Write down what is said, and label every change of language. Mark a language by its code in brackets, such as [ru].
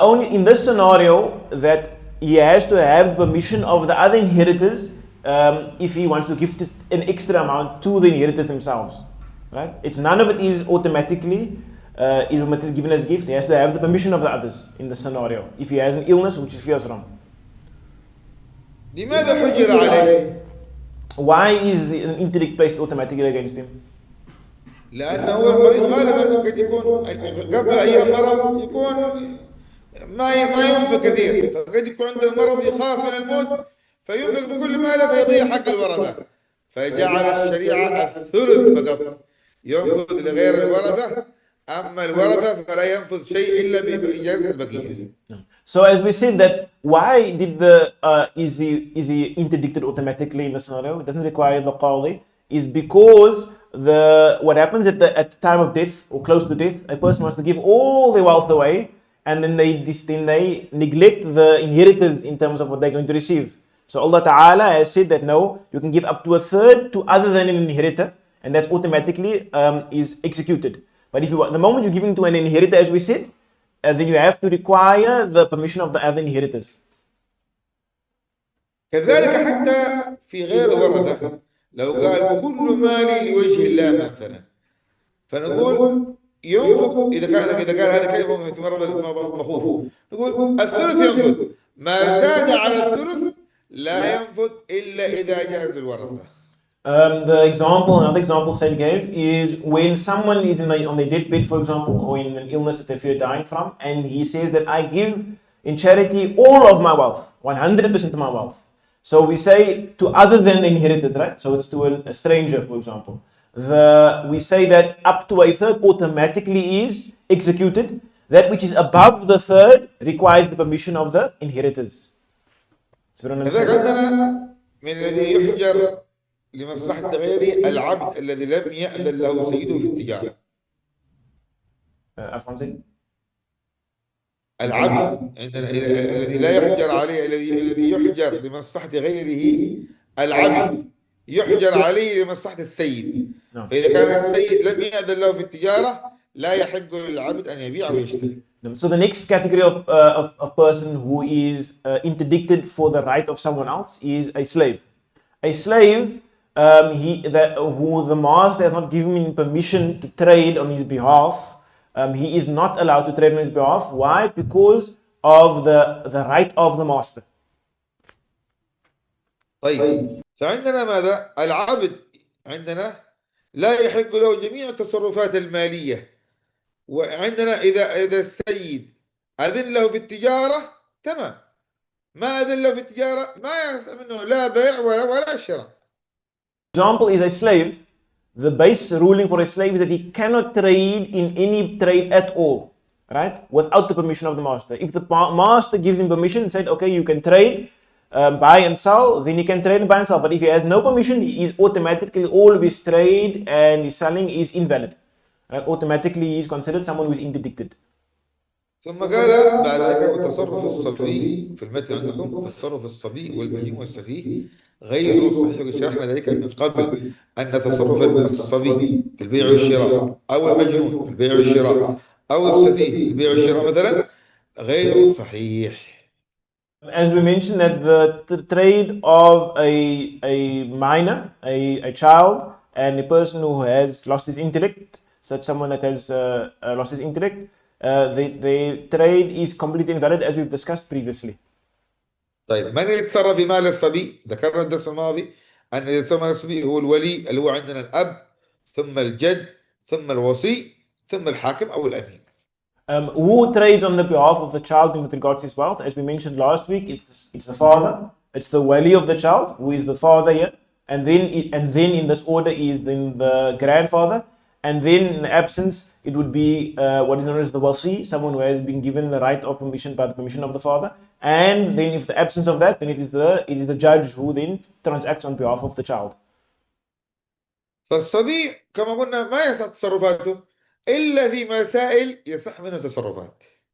[en] In this scenario, that he has to have the permission of the other inheritors if he wants to gift an extra amount to the inheritors themselves, right? It's none of it is automatically given as gift. He has to have the permission of the others in the scenario if he has an illness which he fears from. [ar] لماذا حجر عليه؟ [en] Why is an interdict placed automatically against him? [ar] لأنه المريض غالبا قد يكون قبل أيام مرض يكون ما ينفق كثير، فقد يكون عنده المرض يخاف من الموت فينفق بكل ماله فيضيع حق الورثة، فجعل الشريعة الثلث فقط ينفذ لغير الورثة، أما الورثة فلا ينفذ شيء إلا بإجازة البقية. [en] So as we said that why did is he interdicted automatically in the scenario? It doesn't require the qadi. Is because what happens at the time of death or close to death, a person wants to give all their wealth away, and then they neglect the inheritors in terms of what they're going to receive. So Allah Ta'ala has said that no, you can give up to a third to other than an inheritor, and that's automatically is executed. But if you the moment you're giving to an inheritor, as we said, then you have to require the permission of the other inheritors. [ar] كذلك حتى في غير الورثة لو قال كل مالي لوجه الله مثلا، فنقول ينفذ إذا كان هذا كلمة في مرض مخوف، نقول الثلث ينفذ، ما زاد على الثلث لا ينفذ إلا إذا جاءت الورثة. [en] Another example Said gave is when someone is on their deathbed, for example, or in an illness that they fear dying from, and he says that I give in charity all of my wealth, 100% of my wealth. So we say to other than the inheritors, right? So it's to a stranger, for example. We say that up to a third automatically is executed. That which is above the third requires the permission of the inheritors. [ar] كذلك عندنا من الذي يحجر لمصلحة غيره العبد الذي لم يأذن له سيده في التجارة. العبد عندنا الذي لا يحجر عليه، الذي يحجر لمصلحة غيره العبد يحجر عليه لمصلحة السيد. فإذا كان السيد لم يأذن له في التجارة لا يحق للعبد أن يبيع ويشتري. [en] So the next category of person who is interdicted for the right of someone else is a slave. A slave, who the master has not given him permission to trade on his behalf, he is not allowed to trade on his behalf. Why? Because of the right of the master. [ar] طيب فعندنا ماذا؟ العبد عندنا لا يحق له جميع التصرفات المالية، وعندنا إذا السيد أذن له في التجارة تمام، ما أذن له في التجارة ما يحصل منه لا بيع ولا شراء. [en] Example is a slave. The base ruling for a slave is that he cannot trade in any trade at all, right? Without the permission of the master. If the master gives him permission and said, okay, you can trade, buy and sell, then he can trade and buy and sell. But if he has no permission, he is automatically all of his trade and his selling is invalid. Right? Automatically he is considered someone who is interdicted. [ar] ثم قال بعد ذلك تصرف الصبي في المثل عندكم تصرف الصبي والمجنون والسفيه غير صحيح. شرحنا ذلك من قبل أن تصرف الصبي في البيع والشراء أو المجنون في البيع والشراء أو السفيه في البيع والشراء مثلا غير صحيح. [en] As we mentioned that the trade of a minor, a child, and a person who has lost his intellect, such someone that has lost his intellect, the trade is completely invalid as we've discussed previously. [ar] طيب من يتصرف في مال الصبي؟ ذكرنا الدرس الماضي أن يتصرف مال الصبي هو الولي اللي هو عندنا الأب ثم الجد ثم الوصي ثم الحاكم أو الأمين. [en] Who trades on the behalf of the child with regards to his wealth? As we mentioned last week, it's the father, it's the wali of the child, who is the father here, and then in this order is then the grandfather, and then in the absence it would be what is known as the wasi, someone who has been given the right of permission by the permission of the father, and then if the absence of that, then it is the judge who then transacts on behalf of the child. [ar] فالصبي كما قلنا ما يصح تصرفاته إلا في مسائل يصح منه تصرفات.